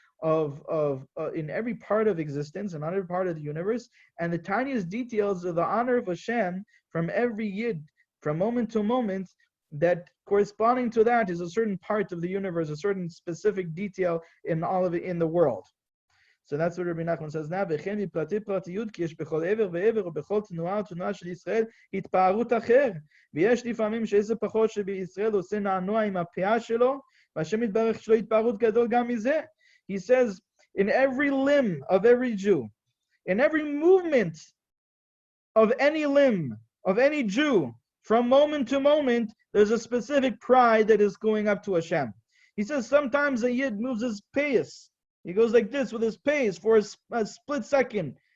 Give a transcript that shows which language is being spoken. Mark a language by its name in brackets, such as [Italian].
[English] of in every part of existence and every part of the universe, and the tiniest details of the honor of Hashem from every Yid, from moment to moment, that corresponding to that is a certain part of the universe, a certain specific detail in all of it, in the world. So that's what Rabbi Nachman says now. [Hebrew] וכן בפרטי פרטיות, כי יש בכל עבר ועבר ובכל תנועה ותנועה של ישראל התפארות אחר. ויש לפעמים שאיזה פחות שבישראל עושה נענוע עם הפאה שלו, והשם יתברך שלו התפארות גדול גם מזה. [English] He says, in every limb of every Jew, in every movement of any limb of any Jew, from moment to moment, there's a specific pride that is going up to Hashem. He says sometimes a Yid moves his payas. He goes like this with his pace for a split second.